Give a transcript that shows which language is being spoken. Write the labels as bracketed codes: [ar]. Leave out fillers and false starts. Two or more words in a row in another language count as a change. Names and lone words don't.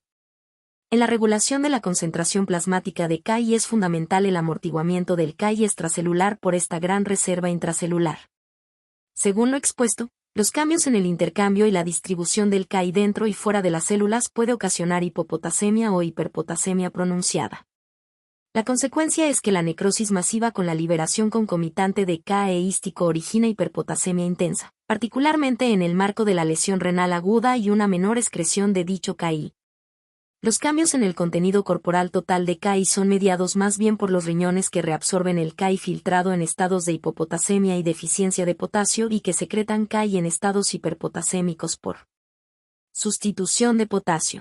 [es] En la regulación de la concentración plasmática de Ki es fundamental el amortiguamiento del Ki extracelular por esta gran reserva intracelular. Según lo expuesto, los cambios en el intercambio y la distribución del Ki dentro y fuera de las células puede ocasionar hipopotasemia o hiperpotasemia pronunciada. La consecuencia es que la necrosis masiva con la liberación concomitante de Ka eístico origina hiperpotasemia intensa, particularmente en el marco de la lesión renal aguda y una menor excreción de dicho Ki. Los cambios en el contenido corporal total de Ki son mediados más bien por los riñones que reabsorben el Ki filtrado en estados de hipopotasemia y deficiencia de potasio y que secretan Ki en estados hiperpotasémicos por sustitución de potasio.